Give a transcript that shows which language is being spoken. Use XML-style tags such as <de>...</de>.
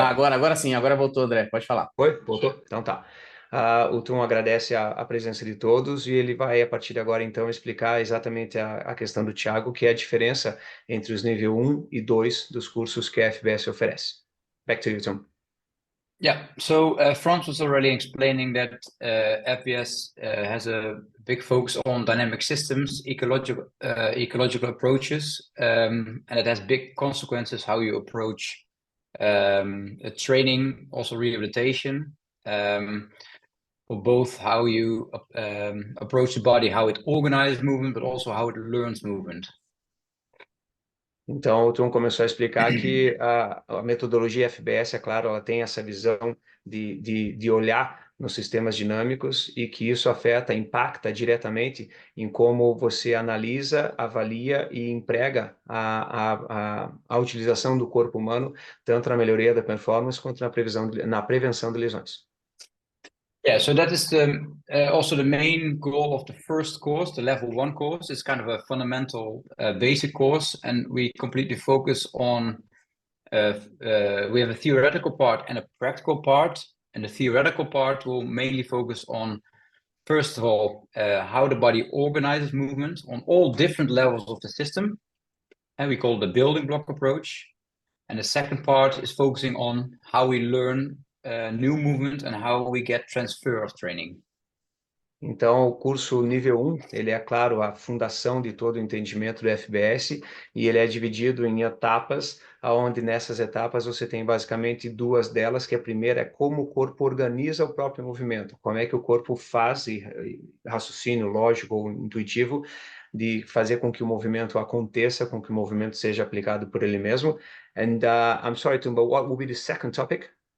<pt>Agora sim, agora voltou, André. Pode falar. Oi? Voltou? Então tá. O Teun agradece a presença de todos e ele vai, a partir de agora, então, explicar exatamente a questão do Thiago, que é a diferença entre os nível 1 e 2 dos cursos que a FBS oferece.</pt> <en>Back to you, Teun. Yeah, so Frans was already explaining that FBS has a big focus on dynamic systems, ecological approaches, and it has big consequences how you approach training, also rehabilitation, for both how you approach the body, how it organizes movement, but also how it learns movement.</en> <pt>Então, o Teun começou a explicar que a metodologia FBS, é claro, ela tem essa visão de olhar nos sistemas dinâmicos e que isso impacta diretamente em como você analisa, avalia e emprega a utilização do corpo humano, tanto na melhoria da performance quanto na prevenção de lesões.</pt> <en>Yeah, so that is also the main goal of the first course, the level 1 course. It's kind of a fundamental basic course, and we completely focus on, we have a theoretical part and a practical part, and the theoretical part will mainly focus on, first of all, how the body organizes movement on all different levels of the system, and we call it the building block approach. And the second part is focusing on how we learn new movement and how we get transfer of training.</en> <pt>Então, o curso nível 1, ele é, claro, a fundação de todo o entendimento do FBS, e ele é dividido em etapas, onde nessas etapas você tem basicamente duas delas, que a primeira é como o corpo organiza o próprio movimento, como é que o corpo faz, raciocínio lógico ou intuitivo, de fazer com que o movimento aconteça, com que o movimento seja aplicado por ele mesmo.</pt> <en>And I'm sorry, Teun, but what will be the second topic?</en>